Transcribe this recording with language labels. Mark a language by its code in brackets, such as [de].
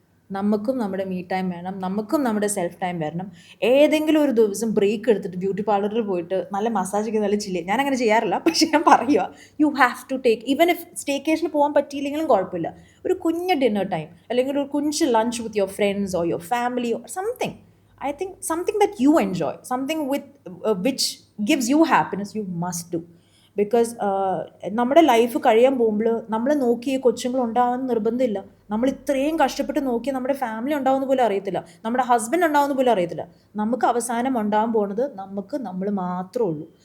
[ml] നമുക്കും നമ്മുടെ me time വേണം, നമുക്കും നമ്മുടെ സെൽഫ് ടൈം വരണം. ഏതെങ്കിലും ഒരു ദിവസം ബ്രേക്ക് എടുത്തിട്ട് ബ്യൂട്ടി പാർലറിൽ പോയിട്ട് നല്ല മസാജ് ഒക്കെ നല്ല ചില്ല, ഞാൻ അങ്ങനെ ചെയ്യാറില്ല, പക്ഷേ ഞാൻ പറയുക, [en] you have to take, even if [ml] സ്റ്റേക്കേഷന് പോകാൻ പറ്റിയില്ലെങ്കിലും കുഴപ്പമില്ല, ഒരു കുഞ്ഞ് ഡിന്നർ ടൈം അല്ലെങ്കിൽ ഒരു കുഞ്ഞ് lunch [en] With your friends or your family or something. I think something that you enjoy, something with which gives you happiness, you must do. [ml] Because നമ്മുടെ life കഴിയാൻ പോകുമ്പോൾ നമ്മൾ നോക്കിയ കൊച്ചുങ്ങൾ ഉണ്ടാകുമെന്ന് നിർബന്ധമില്ല. നമ്മൾ ഇത്രയും കഷ്ടപ്പെട്ട് നോക്കി നമ്മുടെ ഫാമിലി ഉണ്ടാവുമെന്ന് പോലും അറിയത്തില്ല, നമ്മുടെ ഹസ്ബൻഡ് ഉണ്ടാവുമെന്ന് പോലും അറിയത്തില്ല. നമുക്ക് അവസാനം ഉണ്ടാകാൻ പോകുന്നത് നമ്മൾ മാത്രമേ ഉള്ളൂ.